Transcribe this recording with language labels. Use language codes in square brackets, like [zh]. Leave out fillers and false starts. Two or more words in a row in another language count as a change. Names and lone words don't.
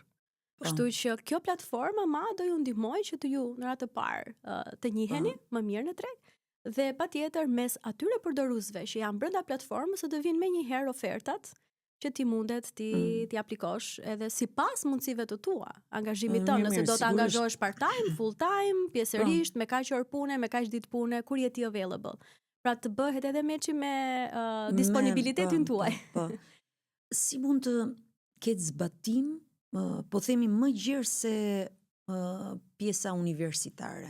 [sq] Kështu që kjo platforma do ju ndihmoj që të ju në radhë të parë të njiheni më mirë në treg dhe patjetër mes atyre përdoruesve që janë brenda platformës të vinë menjëherë ofertat që ti mundet ti aplikosh edhe sipas mundësive të tua, angazhimit tënd, nëse do të angazhohesh [en] part-time, full-time, [sq] pjesërisht, me kaq orë pune, me kaq ditë pune, kur je ti available. Pra të bëhet edhe meçi me disponibilitetin tuaj. Si mund të ketë zbatim, po themi më gjerë se pjesa universitare?